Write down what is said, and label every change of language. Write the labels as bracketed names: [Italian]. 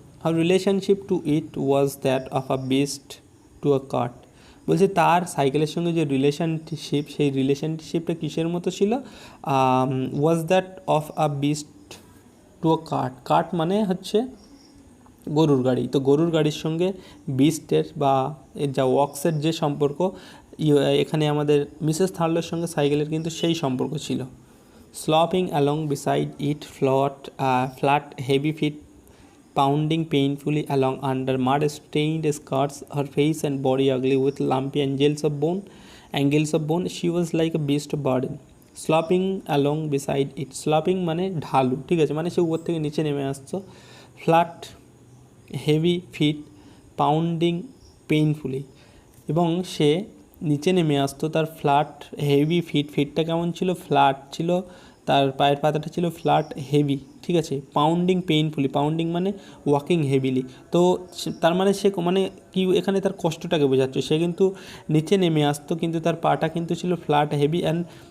[English] Her relationship to it was that of a beast to a cart, [Bangla] বলছে তার সাইকেলের সঙ্গে যে রিলেশনশিপ, সেই রিলেশনশিপটা কিসের মতো ছিল, [English] was that of a beast to a cart [Bangla] মানে হচ্ছে গরুর গাড়ি, তো গরুর গাড়ির সঙ্গে বিস্টের বা যা ওয়াক্সের যে সম্পর্ক, এখানে আমাদের মিসেস থার্লোর সঙ্গে সাইকেলের কিন্তু সেই সম্পর্ক ছিল। [English] Slopping along beside it, flat heavy feet pounding painfully along under mud-stained skirts, her face and body ugly with lumpy angles of bone, she was like a beast of burden. Slopping along beside it, [Bangla] slopping মানে ঢালু, ঠিক আছে, মানে সে উপর থেকে নিচে নেমে আসছো, [English] flat heavy feet pounding painfully, [Bangla] এবং সে নিচে নেমে আসতো, তার ফ্ল্যাট হেভি ফিটটা কেমন ছিল, ফ্ল্যাট ছিল, তার পায়ের পাতাটা ছিল ফ্ল্যাট হেভি, ঠিক আছে, পাউন্ডিং পেইনফুলি, পাউন্ডিং মানে [English] walking heavily, [Bangla] তো তার মানে সে মানে কি এখানে তার কষ্টটাকে বোঝাচ্ছে, সে কিন্তু নিচে নেমে আসতো কিন্তু তার পাটা কিন্তু ছিল ফ্ল্যাট হেভি অ্যান্ড